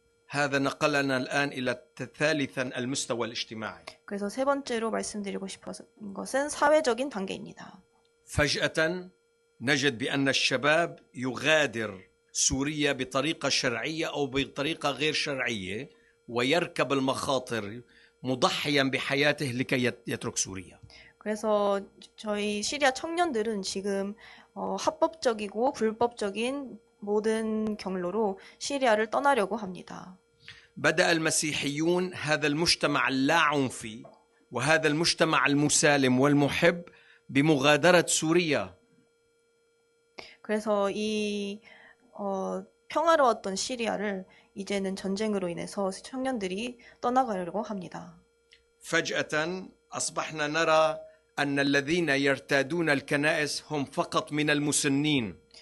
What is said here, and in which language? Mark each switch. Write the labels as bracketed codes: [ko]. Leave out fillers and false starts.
[ar] هذا نقلنا الآن إلى ثالثا المستوى الاجتماعي. [ko] 그래서 세 번째로 말씀드리고 싶은 것은 사회적인 단계입니다. [ar] فجأة نجد بأن الشباب يغادر سوريا بطريقة شرعية أو بطريقة غير شرعية ويركب المخاطر مضحيا بحياته لكي يترك سوريا. [ko] 그래서 저희 시리아 청년들은 지금 합법적이고 불법적인 모든 경로로 시리아를 떠나려고 합니다. [ar] بدأ المسيحيون هذا المجتمع اللاعنفي وهذا المجتمع المسالم والمحب بمغادرة سوريا. [ko] 그래서 이 평화로웠던 시리아를 이제는 전쟁으로 인해서 청년들이 떠나가려고 합니다. [ar] فجأة أصبحنا نرى أن الذين يرتادون الكنائس هم فقط من المسنين.